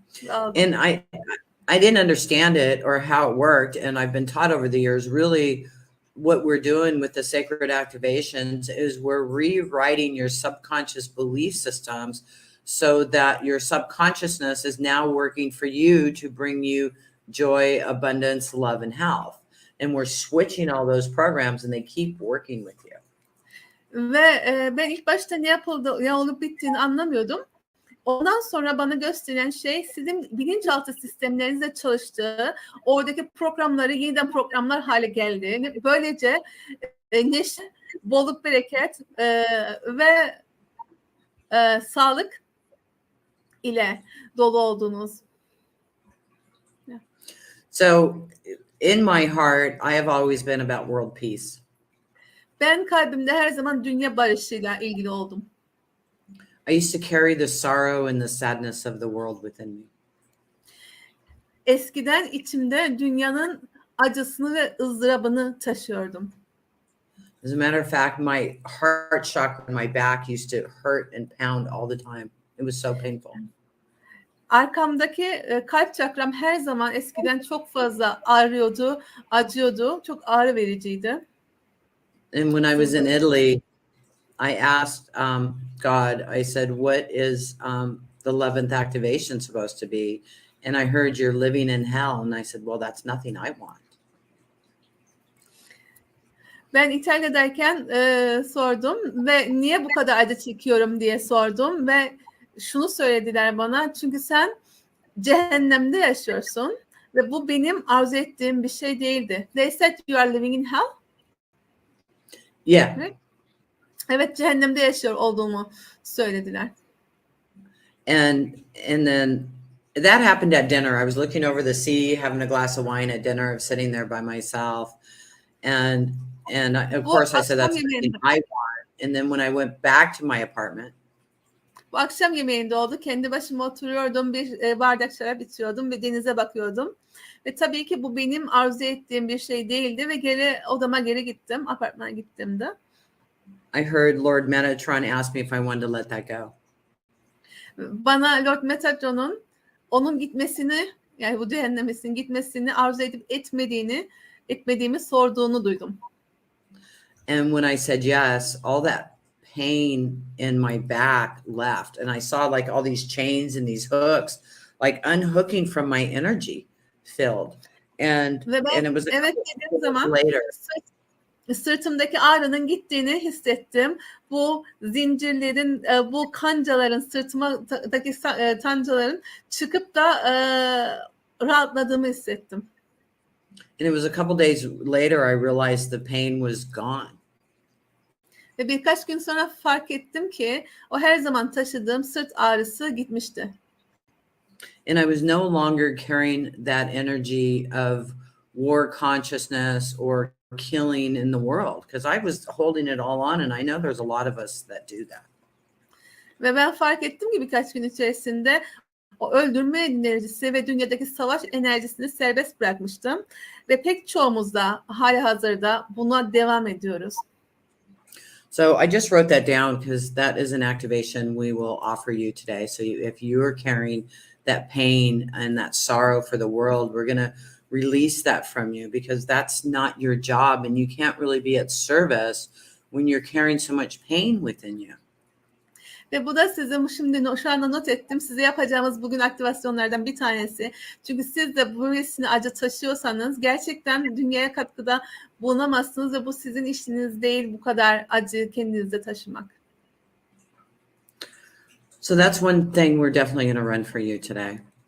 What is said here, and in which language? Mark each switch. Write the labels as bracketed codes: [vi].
[en] And I didn't understand it or how it worked, and I've been taught over the years, really what we're doing with the sacred activations is we're rewriting your subconscious belief systems so that your subconsciousness is now working for you to bring you joy, abundance, love, and health. And we're switching all those programs and they keep working with you. [tr] Ve ben ilk başta ne olup bittiğini anlamıyordum. Ondan sonra bana gösteren şey sizin bilinçaltı sistemlerinizde çalıştığı, oradaki programları yeniden programlar hale geldi. Böylece neşe, bolluk, bereket ve sağlık ile dolu oldunuz. [en] Yeah. So in my heart, I have always been about world peace. [tr] Ben kalbimde her zaman dünya barışıyla ilgili oldum. [en] I used to carry the sorrow and the sadness of the world within me. [tr] Eskiden içimde dünyanın acısını ve ızdırabını taşıyordum. [en] As a matter of fact, my heart chakra in my back used to hurt and pound all the time. It was so painful. [tr] Arkamdaki kalp çakram her zaman eskiden çok fazla ağrıyordu, acıyordu. Çok ağrı vericiydi. [en] And when I was in Italy, I asked God, I said, what is the 11th activation supposed to be? And I heard you're living in hell. And I said, well, that's nothing I want. [tr] Ben İtalya'dayken sordum ve niye bu kadar acı çekiyorum diye sordum ve şunu söylediler bana, çünkü sen cehennemde yaşıyorsun ve bu benim arzu ettiğim bir şey değildi. [en] They said you are living in hell. Yeah. [tr] Evet, cehennemde yaşıyor olduğumu söylediler. [en] And then that happened at dinner. I was looking over the sea, having a glass of wine at dinner. I was sitting there by myself. And of course I said, that's something I want. And then when I went back to my apartment, [tr] bu akşam yemeğinde oldu. Kendi başıma oturuyordum. Bir bardak şarap içiyordum ve denize bakıyordum. Ve tabii ki bu benim arzu ettiğim bir şey değildi ve odama geri gittim. Apartmana gittim de. [en] I heard Lord Metatron ask me if I wanted to let that go. [tr] Bana Lord Metatron'un onun gitmesini, yani bu cehennemesinin gitmesini arzu edip etmediğini etmediğimi sorduğunu duydum. [en] And when I said yes, all that pain in my back left. And I saw like all these chains and these hooks, like unhooking from my energy field. And [tr] Ve ben [en] it was a [tr] evet [en] couple [tr] dediğim [en] days [tr] zaman [en] later. [tr] sırtımdaki ağrının gittiğini hissettim. Bu zincirlerin, bu kancaların, sırtımdaki kancaların çıkıp da rahatladığımı hissettim. [en] And it was a couple days later, I realized the pain was gone. [tr] Ve birkaç gün sonra fark ettim ki o her zaman taşıdığım sırt ağrısı gitmişti. [en] And I was no longer carrying that energy of war consciousness or killing in the world, because I was holding it all on, and I know there's a lot of us that do that. [tr] Ve ben fark ettim ki birkaç gün içerisinde o öldürme enerjisi ve dünyadaki savaş enerjisini serbest bırakmıştım. Ve pek çoğumuz da halihazırda buna devam ediyoruz. [en] So I just wrote that down because that is an activation we will offer you today. So if you're carrying that pain and that sorrow for the world, we're going to release that from you, because that's not your job, and you can't really be at service when you're carrying so much pain within you. [tr] Ve bu da sizin şimdi şu anda not ettim. Size yapacağımız bugün aktivasyonlardan bir tanesi. Çünkü siz de bu hissini acı taşıyorsanız gerçekten dünyaya katkıda bulunamazsınız ve bu sizin işiniz değil, bu kadar acı kendinizde taşımak. [en] So that's one thing we're definitely going to run for you today.